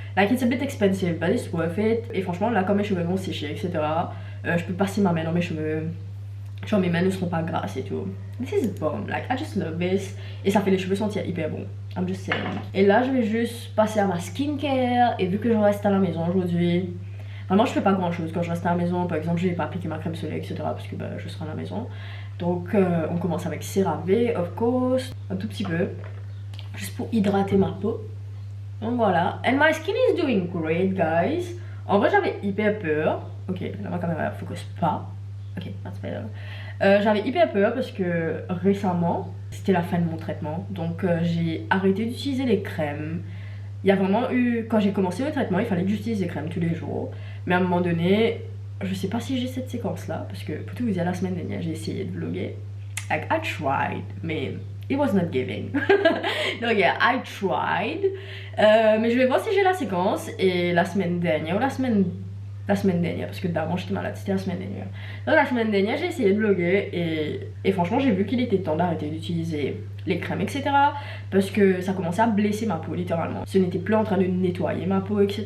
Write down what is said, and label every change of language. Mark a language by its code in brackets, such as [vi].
[en] Like it's a bit expensive but it's worth it. [fr] Et franchement là quand mes cheveux vont sécher, etc. Je peux passer ma main dans mes cheveux. Genre mes mains ne seront pas grasses et tout. [en] This is bomb, like I just love this. [fr] Et ça fait les cheveux sentir hyper bon. [en] I'm just saying. [fr] Et là je vais juste passer à ma skincare. Et vu que je reste à la maison aujourd'hui, vraiment je fais pas grand chose quand je reste à la maison. Par exemple je vais pas appliquer ma crème soleil, etc. Parce que je serai à la maison. Donc on commence avec CeraVe [en] of course. [fr] Un tout petit peu. Juste pour hydrater ma peau. Donc voilà. [en] And my skin is doing great guys. [fr] En vrai j'avais hyper peur. Ok, là ma caméra focus pas. [en] Ok, that's better. [fr] J'avais hyper peur parce que récemment c'était la fin de mon traitement. Donc j'ai arrêté d'utiliser les crèmes. Il y a vraiment eu, quand j'ai commencé le traitement il fallait que j'utilise des crèmes tous les jours. Mais à un moment donné, je sais pas si j'ai cette séquence là. Parce que pour tout vous dire, la semaine dernière j'ai essayé de vlogger. [en] Like I tried, mais it was not giving. [fr] Donc [en] yeah, I tried. [fr] Mais je vais voir si j'ai la séquence. Et la semaine dernière ou la semaine la semaine dernière, parce que d'avant j'étais malade, c'était la semaine dernière. Donc la semaine dernière j'ai essayé de bloguer et franchement j'ai vu qu'il était temps d'arrêter d'utiliser les crèmes etc. Parce que ça commençait à blesser ma peau littéralement. Ce n'était plus en train de nettoyer ma peau etc.